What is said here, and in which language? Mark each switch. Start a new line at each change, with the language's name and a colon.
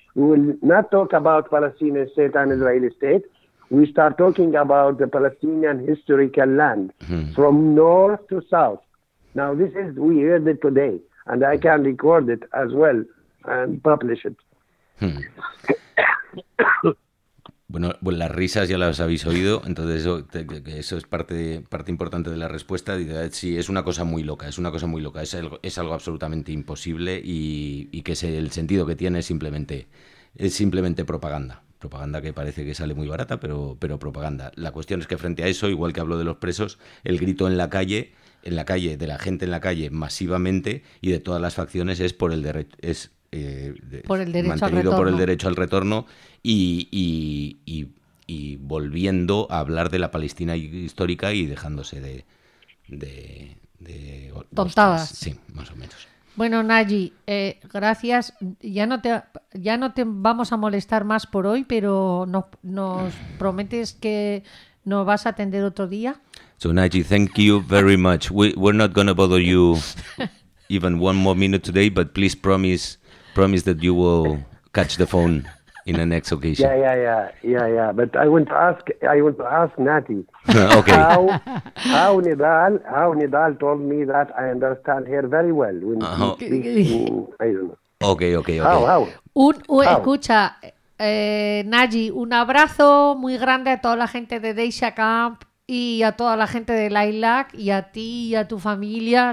English: We will not talk about Palestinian state and Israeli state. We start talking about the Palestinian historical land from north to south. Now, this is, we heard it today, and I can record it as well and publish it.
Spanish: Bueno, pues las risas ya las habéis oído, entonces eso es parte importante de la respuesta. Sí, es una cosa muy loca, es algo absolutamente imposible y que es el sentido que tiene es simplemente propaganda, propaganda que parece que sale muy barata, pero propaganda. La cuestión es que frente a eso, igual que hablo de los presos, el grito en la calle, de la gente en la calle, masivamente, y de todas las facciones, es por el derecho, es por el derecho mantenido al retorno. Por el derecho al retorno y volviendo a hablar de la Palestina histórica y dejándose de tontadas. Sí, más o menos. Bueno, Nagy, gracias. Ya no te vamos a molestar más por hoy, pero nos prometes que nos vas a atender otro día.
English: So, Nagy, thank you very much. We're not going to bother you even one more minute today, but please promise that you will catch the phone in the next occasion. Yeah. But I want to ask Nati. Okay. How Nidal told me that I understand her very well. When I don't know. Okay.
Spanish: Escucha, Nagy, un abrazo muy grande a toda la gente de Deisha Camp y a toda la gente de Lilac y a ti y a tu familia.